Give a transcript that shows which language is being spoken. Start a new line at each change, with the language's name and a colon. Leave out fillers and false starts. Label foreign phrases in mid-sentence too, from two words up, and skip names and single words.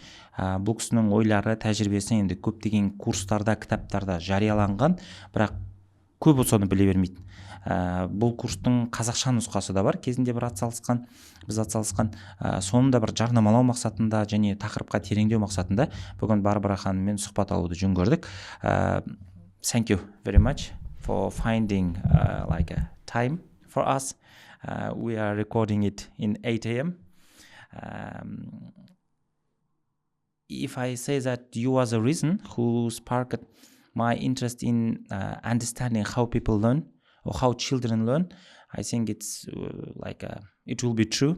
Kazakh: Бұл кісінің ойлары, тәжірибесі енді көптеген курстарда, кітаптарда жарияланған, бірақ көбі соны біле бермейді. Бұл курстың қазақша нұсқасы да бар, кезінде біз атсалысқан. Соны да бір жарнамалау мақсатында және тақырыпқа тереңдеу мақсатында бүгін Барбара ханыммен сұхбат алуды жөн көрдік.
English: Thank you very much for finding like a time for us. We are recording it in 8 a.m. If I say that you are the reason who sparked my interest in understanding how people learn or how children learn, I think it's it will be true.